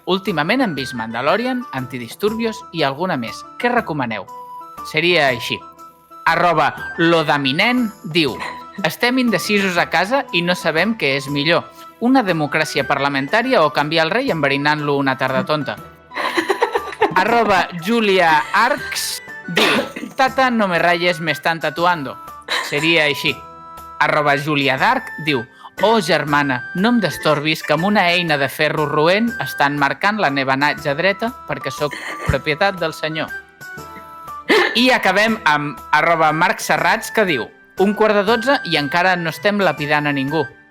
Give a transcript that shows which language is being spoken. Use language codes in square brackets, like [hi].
[ca] Últimament hem vist Mandalorian, Antidisturbios i alguna més. Què recomaneu? Seria així. @Lodaminen diu: estem indecisos a casa i no sabem què és millor. Una democràcia parlamentària o canviar el rei enverinant-lo una tarda tonta. [es] @JuliaArcs diu: tata, no me rayes, me están tatuando. [ca] Seria així. @JuliaDark diu: oh, germana, no em destorbis que amb una eina de ferro roent estan marcant la meva natja dreta perquè sóc propietat del senyor. I acabem amb @MarcSerrats que diu: 11:45 i encara no estem lapidant a ningú.